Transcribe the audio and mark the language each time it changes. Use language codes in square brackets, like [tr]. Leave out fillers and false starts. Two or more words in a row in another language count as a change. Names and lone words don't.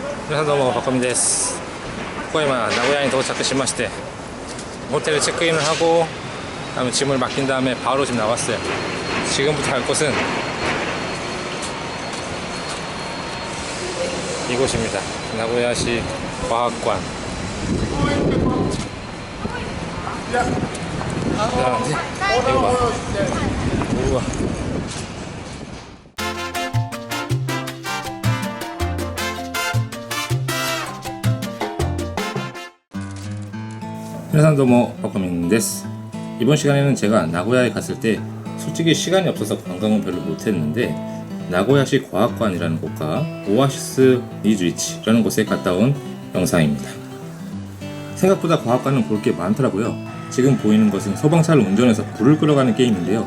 [ja] 皆さんどうもパコミです。ここは今名古屋に到着しまして、 [ko] 호텔에 체크인을 하고 다음에 짐을 맡긴 다음에 바로 지금 나왔어요. 지금부터 갈 곳은 이곳입니다. 나고야시 과학관. 이거 봐. 우와. [ja] 皆さんどうも パコミンです. [ko] 이번 시간에는 제가 나고야에 갔을 때 솔직히 시간이 없어서 관광은 별로 못했는데 나고야시 과학관이라는 곳과 오아시스 니즈이치라는 곳에 갔다 온 영상입니다. 생각보다 과학관은 볼 게 많더라고요. 지금 보이는 것은 소방차를 운전해서 불을 끌어가는 게임인데요.